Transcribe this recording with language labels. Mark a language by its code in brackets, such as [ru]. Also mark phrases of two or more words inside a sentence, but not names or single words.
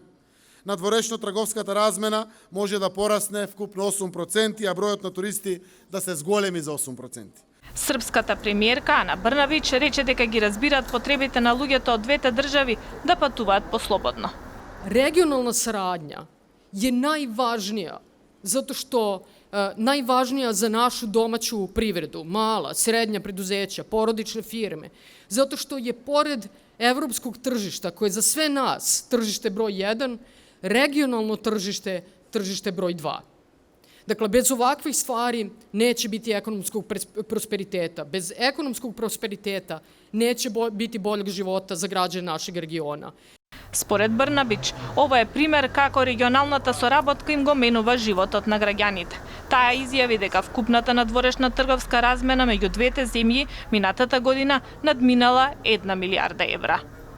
[mk] Надворешно трговската размена може да порасне вкупно 8%, а бројот на туристи да се зголеми за 8%. Српската премиерка Ана Брнабич рече дека ги разбираат потребите на луѓето од двете држави да патуваат послободно. [sr] Регионална сарадња je najvažnija, zato što najvažnija za našu domaću privredu, mala, srednja preduzeća, porodične firme, zato što je pored evropskog tržišta, koje je za sve nas tržište broj 1, regionalno tržište, tržište broj 2. Dakle, bez ovakvih stvari neće biti ekonomskog prosperiteta. Bez ekonomskog prosperiteta neće biti boljeg života za građane našeg regiona. [mk] Според Брнабич, ова е пример како регионалната соработка им го менува животот на граѓаните. Таа изјави дека вкупната надворешна трговска размена меѓу двете земји минатата година надминала 1 милијарда евра.